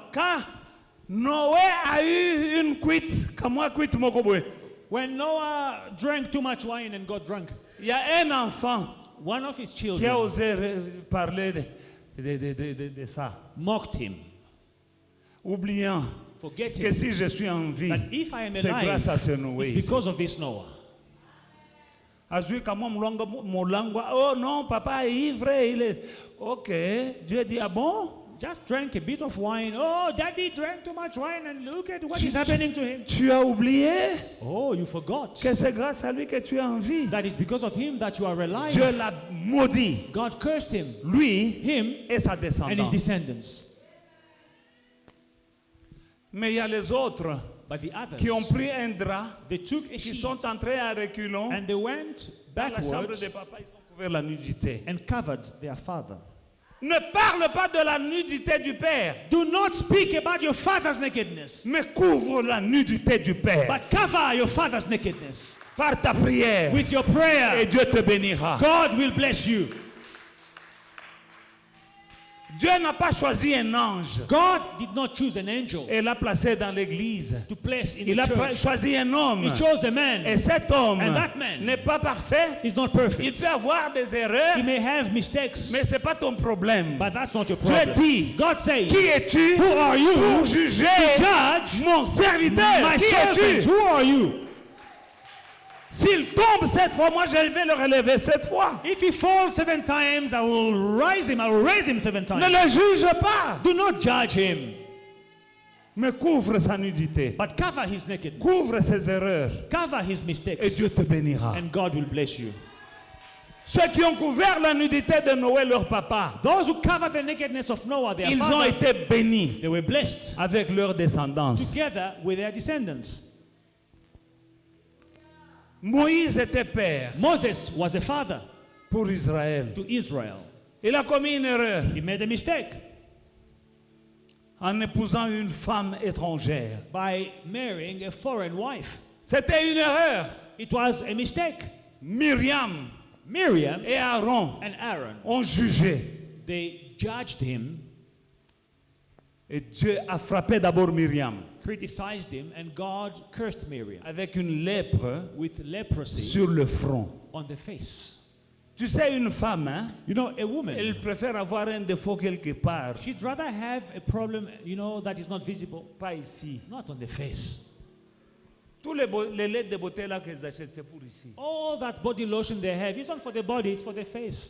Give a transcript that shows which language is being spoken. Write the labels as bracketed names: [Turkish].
[French] quand Noé a eu une cuite, comme moi cuite mokoboé, [English] when Noah drank too much wine and got drunk, [French] il y a un enfant [English] one of his [French] qui a [English] children [French] osé parler de ça, [English] mocked him, [French] oubliant [English] forgetting [French] que si je suis en vie, [English] that if I am [French] c'est grâce à [English] alive, [French] ce Noé. [English] it's because of this Noah. [Lingala] Azui kama mulangwa, [French] oh non, papa est ivre, il est. Ok, Dieu dit, ah bon? [English] Just drank a bit of wine. Oh, daddy drank too much wine and look at what is happening to him. [French] Tu as oublié [English] Oh, you forgot. [French] que c'est grâce à lui que tu es en vie. [English] That is because of him that you are alive. [French] Dieu l'a maudit, [English] God cursed him, [French] lui [English] him [French] et sa [English] and his [French] descendance. [English] descendants. [French] Mais il y a les autres [English] But the others, [French] qui ont pris un drap, [English] they took a [French] qui [English] sheet [French] sont entrés à reculons [English] and they went [French] dans la chambre [English] backwards [French] de papa, ils ont couvert la nudité. [English] and covered their father. [French] Ne parle pas de la nudité du père, [English] Do not speak about your father's nakedness, [French] mais couvre la nudité du père [English] but cover your father's nakedness [French] par ta prière [English] with your [French] et [English] prayer. [French] Dieu te bénira. [English] God will bless you. [French] Dieu n'a pas choisi un ange [English] God did not choose an angel [French] et l'a placé dans l'église. [English] to place in [French] Il [English] the [French] a [English] church. [French] choisi un homme. [English] He chose a man. [French] Et cet homme [English] And that man [French] n'est pas parfait. [English] He's not [French] Il [English] perfect. [French] peut avoir des erreurs, [English] He may have mistakes, [French] mais ce n'est pas ton problème. [English] but that's not your [French] Dieu [English] problem. [French] dit, [English] God says, [French] qui es-tu [English] Who are you [French] pour juger [English] to judge [French] mon serviteur? [English] my [French] Qui [English] servant? [French] es-tu? [English] Who are you? [French] S'il tombe 7 fois, moi je vais le relever 7 fois. [English] If he falls 7 times, I will raise him 7 [French] Ne [English] times. [French] le juge pas, [English] Do not judge him, [French] mais couvre sa nudité. [English] but cover his nakedness. [French] Couvre ses erreurs [English] Cover his [French] et [English] mistakes, [French] Dieu te bénira. [English] and God will bless you. [French] Ceux qui ont couvert la nudité de Noé, leur papa, [English] Those who cover the nakedness of Noah, their [French] ils ont [English] father, [French] été bénis [English] they were blessed [French] avec leur descendance. [English] together with their descendants. [French] Moïse était père [English] Moses was a father [French] pour Israël. [English] to Israel. [French] Il a commis une erreur [English] He made a mistake [French] en épousant une femme étrangère. [English] by marrying a foreign wife. [French] C'était une erreur. [English] It was a mistake. [French] Myriam [English] Miriam [French] et Aaron [English] and Aaron, [French] ont jugé. [English] they judged him, [French] Et Dieu a frappé d'abord Myriam [English] criticized him, and God cursed Miriam [French] avec une lèpre [English] with leprosy [French] sur le front. [English] on the face. [French] Tu sais, une femme, hein, [English] You know, a woman, [French] elle préfère avoir un défaut quelque part, [English] she'd rather have a problem, that is not visible, [French] pas ici. [English] not on the face. [French] Tous les laits de beauté là qu'ils achètent, c'est pour ici. [English] All that body lotion they have isn't for the body, it's for the face.